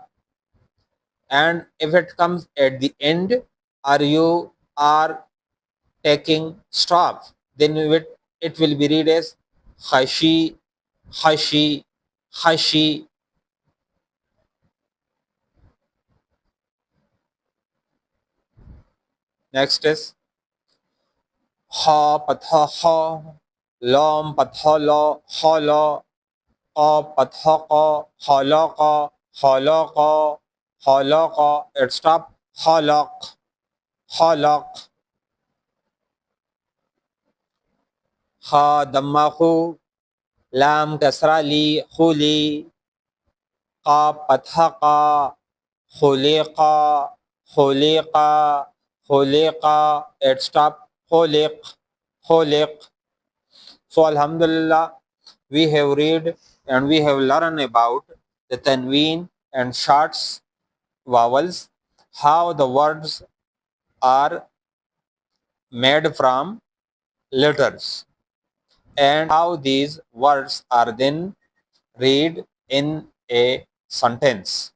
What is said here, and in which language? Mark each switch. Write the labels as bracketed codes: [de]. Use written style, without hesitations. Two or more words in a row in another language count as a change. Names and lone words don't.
[en] And if it comes at the end or you are taking stop, then it will be read as [ar] خاشي، خاشي، خاشي. [en] Next is [ar] خاء فتحة خَ، لام فتحة لَ، خَلَ, قاف فتحة قَ, خَلَقَ، خَلَقَ، خَلَقَ. [en] It stop, [ar] خَلَق، خَلَق. خاء ضمة خُ، لام كسرة لِ، خُلِ، قاف فتحة قَ, خُلِقَ، خُلِقَ، خُلِقَ. [en] It stop, [ar] خُلِق، خُلِق. [en] So alhamdulillah, we have read and we have learned about the Tanween and shorts vowels, how the words are made from letters, and how these words are then read in a sentence.